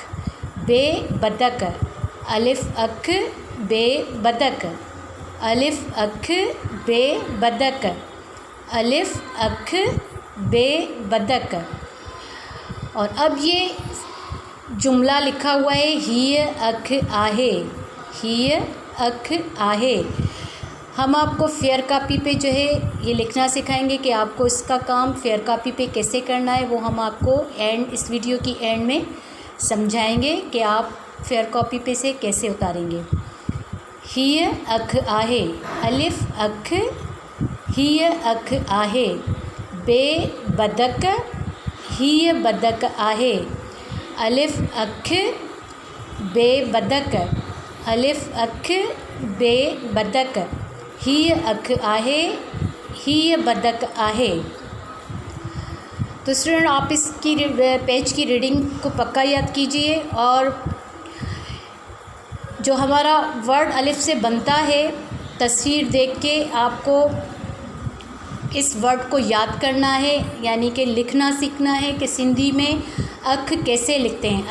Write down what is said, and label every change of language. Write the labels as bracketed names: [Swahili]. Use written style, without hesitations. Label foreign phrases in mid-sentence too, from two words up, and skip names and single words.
[Sindhi] बे बदक। अलिफ अख बे बदक। अलिफ अख बे बदक। अलिफ अख बे बदक। [Hindi] और अब ये जुमला लिखा हुआ है [Sindhi] हीय अख आहे। हीय अख आहे। [Hindi] हम आपको [English] fair copy [Hindi] पे जो है ये लिखना सिखाएंगे कि आपको इसका काम [English] fair copy [Hindi] पे कैसे करना है। वो हम आपको इस वीडियो की एंड में समझाएंगे कि आप [English] fair copy [Hindi] पे से कैसे उतारेंगे। [Sindhi] हीय अख आहे। अलिफ अख हीय अख आहे। बे बदक हीय बदक आहे। अलिफ अख बे बदक। अलिफ अख बे बदक। हीय अख आहे। हीय बदक आहे। [Hindi] तो स्टूडेंट आप इसकी पेज की रीडिंग को पक्का याद कीजिए और जो हमारा वर्ड अलिफ से बनता है तस्वीर देख के आपको इस वर्ड को याद करना है, यानी कि लिखना सीखना है कि सिंधी में अख कैसे लिखते हैं।